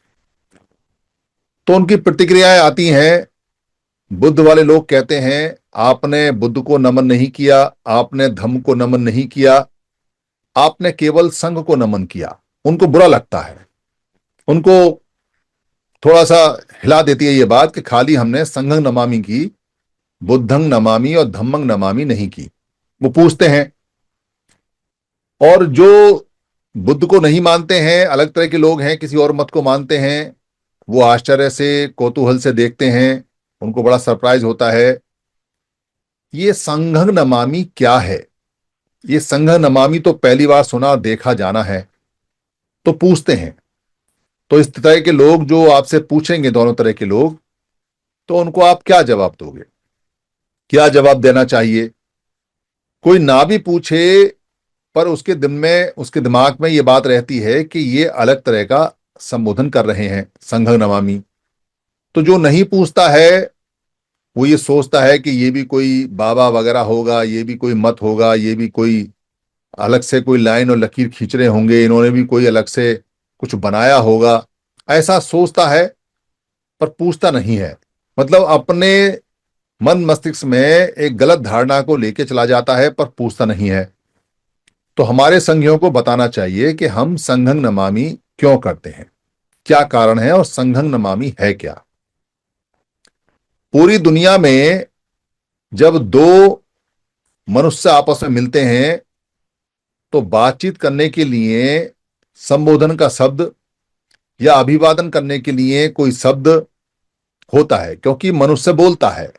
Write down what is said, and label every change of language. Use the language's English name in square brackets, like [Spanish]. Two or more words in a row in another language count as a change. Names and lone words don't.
[Hindi] तो उनकी प्रतिक्रियाएं आती हैं। बुद्ध वाले लोग कहते हैं आपने बुद्ध को नमन नहीं किया, आपने धम्म को नमन नहीं किया, आपने केवल संघ को नमन किया। उनको बुरा लगता है, उनको थोड़ा सा हिला देती है ये बात कि खाली हमने [Pali] संघं नमामि [Hindi] की, [Pali] बुद्धं नमामि [Hindi] और [Pali] धम्मं नमामि [Hindi] नहीं की। वो पूछते हैं, और जो बुद्ध को नहीं मानते हैं, अलग तरह के लोग हैं, किसी और मत को मानते हैं, वो आश्चर्य से, कौतूहल से देखते हैं, उनको बड़ा सरप्राइज होता है ये [Pali] संघं नमामि [Hindi] क्या है। ये [Pali] संघं नमामि [Hindi] तो पहली बार सुना, देखा, जाना है। तो पूछते हैं। तो इस तरह के लोग जो आपसे पूछेंगे, दोनों तरह के लोग, तो उनको आप क्या जवाब दोगे, क्या जवाब देना चाहिए? कोई ना भी पूछे पर उसके दिल में, उसके दिमाग में ये बात रहती है कि ये अलग तरह का संबोधन कर रहे हैं, [Pali] संघं नमामि। [Hindi] तो जो नहीं पूछता है वो ये सोचता है कि ये भी कोई बाबा वगैरह होगा, ये भी कोई मत होगा, ये भी कोई अलग से कोई लाइन और लकीर खींच रहे होंगे, इन्होंने भी कोई अलग से कुछ बनाया होगा, ऐसा सोचता है। पर पूछता नहीं है, मतलब अपने मन मस्तिष्क में एक गलत धारणा को लेके चला जाता है पर पूछता नहीं है। तो हमारे संघियों को बताना चाहिए कि हम [Pali] संघं नमामि [Hindi] क्यों करते हैं, क्या कारण है और [Pali] संघं नमामि [Hindi] है क्या। पूरी दुनिया में जब दो मनुष्य आपस में मिलते हैं तो बातचीत करने के लिए संबोधन का शब्द या अभिवादन करने के लिए कोई शब्द होता है, क्योंकि मनुष्य बोलता है।